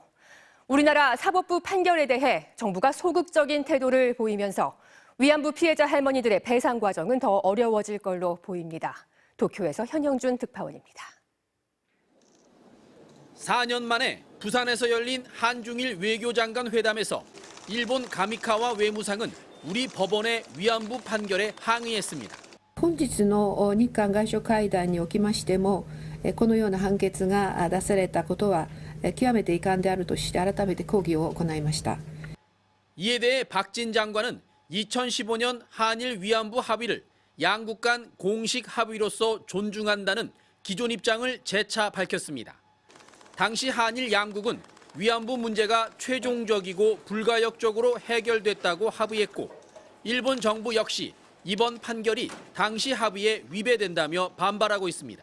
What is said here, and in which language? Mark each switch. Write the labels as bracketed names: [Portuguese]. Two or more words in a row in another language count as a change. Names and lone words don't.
[Korean] 우리나라 사법부 판결에 대해 정부가 소극적인 태도를 보이면서 위안부 피해자 할머니들의 배상 과정은 더 어려워질 걸로 보입니다. 도쿄에서 현영준 특파원입니다. 4년 만에 부산에서 열린 한중일 외교장관 회담에서 일본 가미카와 외무상은 우리 법원의 위안부 판결에 항의했습니다. [Japanese] 本日の日韓外相会談におきましても、このような判決が出されたことは極めて遺憾であるとして改めて抗議を行いました。 [Korean] 이에 대해 박진 장관은 2015년 한일 위안부 합의를 양국 간 공식 합의로서 존중한다는 기존 입장을 재차 밝혔습니다. 당시 한일 양국은 위안부 문제가 최종적이고 불가역적으로 해결됐다고 합의했고 일본 정부 역시 이번 판결이 당시 합의에 위배된다며 반발하고 있습니다.